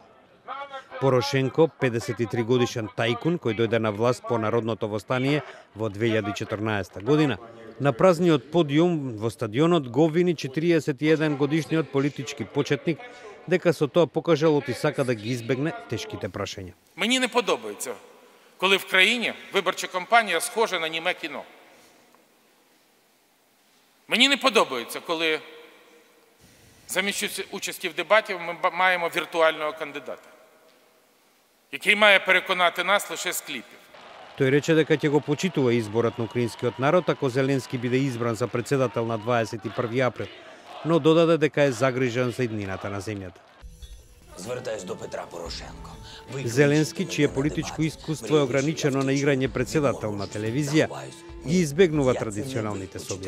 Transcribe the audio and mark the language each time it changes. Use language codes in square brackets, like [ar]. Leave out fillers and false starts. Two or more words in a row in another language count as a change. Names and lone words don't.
[mk] Порошенко, 53 годишен тајкун кој дојде на власт по народното востание во 2014 година, на празниот подиум во стадионот го обвини 41 годишниот политички почетник дека со тоа покажал и сака да ги избегне тешките прашања. [uk] Мені не подобається, коли в країні виборча кампанія схожа на німе кіно. Мені не подобається, коли замість участі в дебаті ми маємо віртуального кандидата, який має переконати нас лише з кліпів. [mk] Тој рече дека ќе го почитува изборот на украинскиот народ ако Зеленски биде избран за председател на 21 април, но додаде дека е загрижен за иднината на земјата. [uk] Звертаюсь до Петра Порошенко. [mk] Зеленски, чие политичко искуство е ограничено на играње председател на телевизија, ги избегнува традиционалните собори.